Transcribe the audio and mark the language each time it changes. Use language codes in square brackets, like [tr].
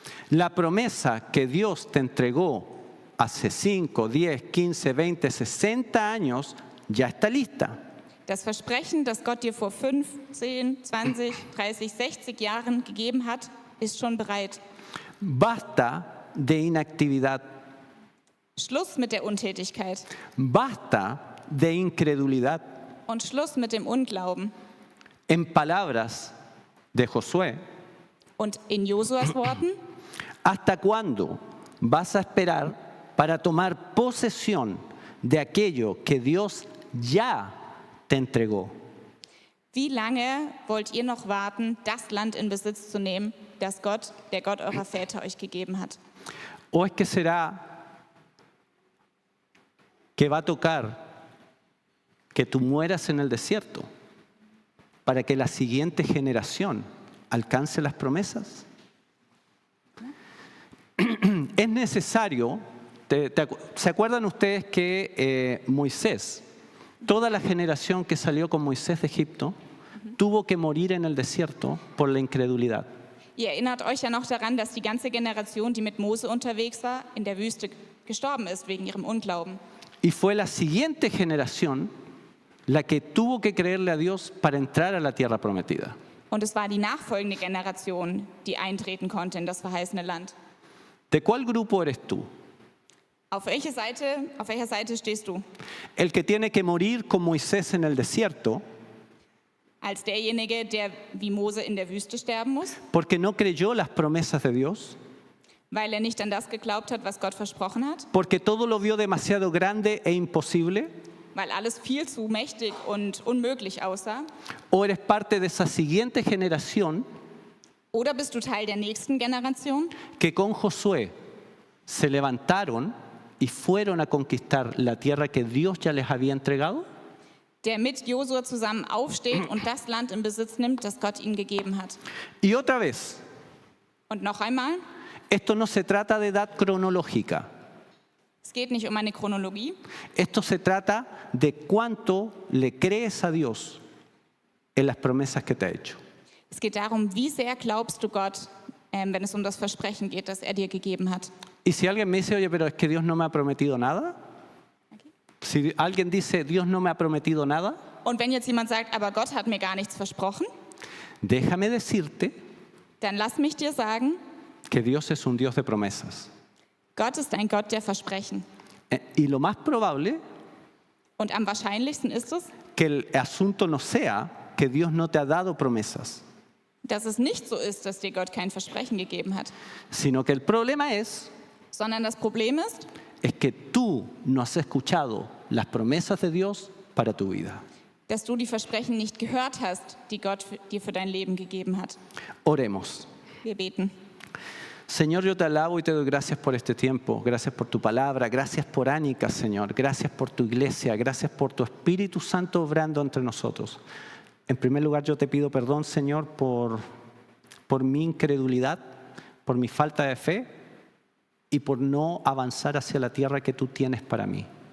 [es] La promesa que Dios te entregó hace 5, 10, 15, 20, 60 años ya está lista. [de] Das Versprechen, das Gott dir vor 5, 10, 20, 30, 60 Jahren gegeben hat, ist schon bereit. [es] Basta de inactividad. [de] Schluss mit der Untätigkeit [es] Basta de incredulidad. [de] und Schluss mit dem Unglauben. [es] En palabras de Josué, [de] Und in Josuas Worten, [es] ¿hasta cuándo vas a esperar para tomar posesión de aquello que Dios ya te entregó? [de] wie lange wollt ihr noch warten, das Land in Besitz zu nehmen, das Gott, der Gott eurer Väter euch gegeben hat? [es] ¿O es que será que va a tocar que tú mueras en el desierto para que la siguiente generación alcance las promesas? Es necesario, ¿se acuerdan ustedes que Moisés, toda la generación que salió con Moisés de Egipto, tuvo que morir en el desierto por la incredulidad? [de] Ihr erinnert euch ja noch daran, dass die ganze Generation, die mit Mose unterwegs war, in der Wüste gestorben ist wegen ihrem Unglauben. [es] Y fue la siguiente generación la que tuvo que creerle a Dios para entrar a la tierra prometida. [de] Und es war die nachfolgende Generation, die eintreten konnte in das verheißene Land. [es] ¿De cuál grupo eres tú? [de] Auf welcher Seite stehst du? [es] ¿El que tiene que morir con Moisés en el desierto [de] Als derjenige, der wie Mose in der Wüste sterben muss, [es] porque no creyó las promesas de Dios? [de] weil nicht an das geglaubt hat, was Gott versprochen hat, [es] ¿Porque todo lo vio demasiado grande e imposible? [de] weil alles viel zu mächtig und unmöglich aussah? [es] o eres parte de esa siguiente generación [de] Oder bist du Teil der nächsten Generation, [es] que con Josué se levantaron y fueron a conquistar la tierra que Dios ya les había entregado? [de] der mit Josua zusammen aufsteht und das Land in Besitz nimmt, das Gott ihnen gegeben hat? [es] Y otra vez, [de] Und noch einmal, [es] esto no se trata de edad cronológica. [de] es geht nicht um eine Chronologie, [es] Esto se trata de cuánto le crees a Dios en las promesas que te ha hecho. [de] es geht darum, wie sehr glaubst du Gott, wenn es um das Versprechen geht, das er dir gegeben hat. [es] Y si alguien me dice, oye, pero es que Dios no me ha prometido nada. Si alguien dice, Dios no me ha prometido nada, [de] Und wenn jetzt jemand sagt, aber Gott hat mir gar nichts versprochen, [es] déjame decirte [de] dann lass mich dir sagen, [es] que Dios es un Dios de promesas. [de] Gott ist ein Gott der Versprechen. [es] Y lo más probable [de] Und am wahrscheinlichsten ist es, [es] que el asunto no sea que Dios no te ha dado promesas, [de] dass es nicht so ist, dass dir Gott kein Versprechen gegeben hat, [es] sino que el problema es [de] sondern das Problem ist, [es] que tú no has escuchado las promesas de Dios para tu vida. [de] dass du die Versprechen nicht gehört hast, die Gott dir für dein Leben gegeben hat. [es] Oremos. [de] Wir beten. [es] Señor, yo te alabo y te doy gracias por este tiempo, gracias por tu palabra, gracias por Ánica, Señor, gracias por tu iglesia, gracias por tu Espíritu Santo obrando entre nosotros. En primer lugar, yo te pido perdón, Señor, por mi incredulidad, por mi falta de fe y por no avanzar hacia la tierra que tú tienes para mí.